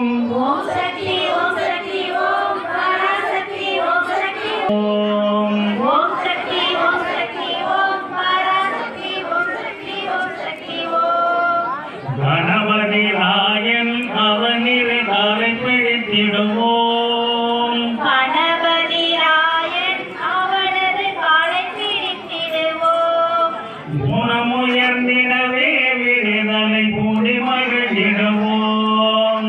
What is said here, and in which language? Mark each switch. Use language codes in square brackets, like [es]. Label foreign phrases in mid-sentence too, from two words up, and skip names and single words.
[sa] शक्ति ओम शक्ति ओम पराशक्ति ओम शक्ति ओम शक्ति ओम शक्ति ओम पराशक्ति ओम शक्ति ओम शक्ति ओम [ta] गणपति रायन அவனில் காலை பிடித்திடுவோம் கணபதி ராயன் அவனது காலை பிடித்திடுவோம் குணமுயர்ந்திடவே விடுதலை கூடி மகிழ்ந்திடுவோம்